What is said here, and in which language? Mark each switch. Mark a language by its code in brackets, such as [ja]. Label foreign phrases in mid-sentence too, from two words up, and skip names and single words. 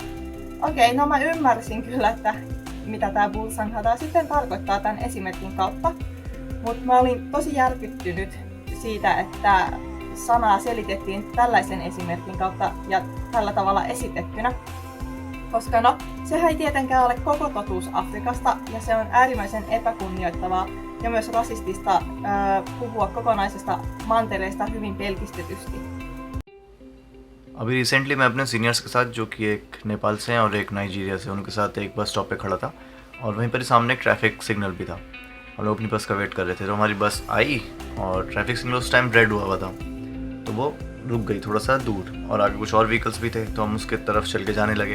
[fi] Okei, no mä ymmärsin kyllä, että mitä tää bulsanghada sitten tarkoittaa tämän esimerkin kautta, mutta mä olin tosi järkyttynyt siitä, että sanaa selitettiin tällaisen esimerkin kautta ja tällä tavalla esitettynä. Koska no, sehän ei tietenkään ole koko totuus Afrikasta ja se on äärimmäisen epäkunnioittavaa ja myös rasistista puhua kokonaisesta mantereesta hyvin pelkistetysti. [hi] अभी रिसेंटली मैं अपने सीनियर्स के साथ, जो कि एक नेपाल से हैं और एक नाइजीरिया से, उनके साथ एक [en] bus stop [hi] पे खड़ा था और वहीं पर ही सामने एक [en] traffic signal [hi] भी था। हम लोग अपनी बस का वेट कर रहे थे, तो हमारी बस आई और [en] traffic signal [hi] उस टाइम रेड हुआ था, तो वो रुक गई थोड़ा सा दूर और आगे कुछ और व्हीकल्स भी थे, तो हम उसके तरफ चल के जाने लगे।